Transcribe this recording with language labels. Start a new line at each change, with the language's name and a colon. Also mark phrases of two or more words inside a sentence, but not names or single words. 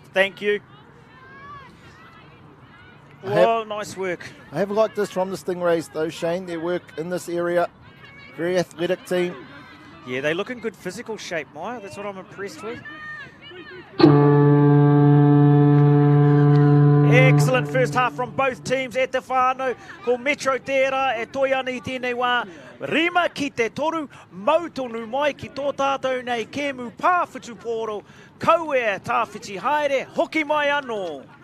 English: Thank you. Whoa, nice work. I have liked this from the Stingrays, though, Shane. Their work in this area. Very athletic team. Yeah, they look in good physical shape, Maya. That's what I'm impressed with. Excellent first half from both teams.
Māori: E te whānau, ko Metro tērā, e toi ana I tēnei wā. Rima ki te toru, mautonu mai ki tō tātou nei, kēmu pāwhitu pōro, kauea tāwhiti haere, hoki mai anō.